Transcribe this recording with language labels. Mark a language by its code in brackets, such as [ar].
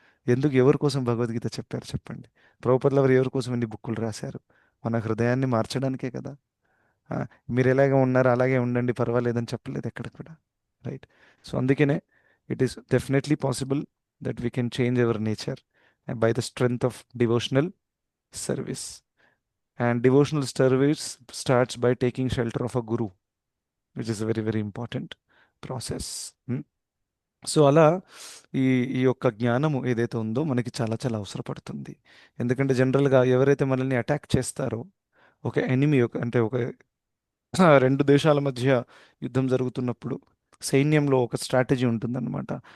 [te] ఎందుకు, ఎవరి కోసం భగవద్గీత చెప్పారు చెప్పండి? ప్రభుపదుల వారు ఎవరి కోసం ఎన్ని బుక్కులు రాశారు? మన హృదయాన్ని మార్చడానికే కదా. ఆ, మీరు ఎలాగ ఉన్నారు అలాగే ఉండండి, పర్వాలేదని చెప్పలేదు ఎక్కడ కూడా. రైట్? [en] so [te] అందుకనే [en] It is definitely possible that we can change our nature by the strength of devotional service. And devotional service starts by taking shelter of a guru, which is a very, very important process. [te] So అలా ఈ ఈ యొక్క జ్ఞానము ఏదైతే ఉందో మనకి చాలా చాలా అవసరపడుతుంది. ఎందుకంటే జనరల్గా ఎవరైతే మనల్ని అటాక్ చేస్తారో, ఒక ఎనిమి, అంటే ఒక రెండు దేశాల మధ్య యుద్ధం జరుగుతున్నప్పుడు సైన్యంలో ఒక స్ట్రాటజీ ఉంటుందన్నమాట.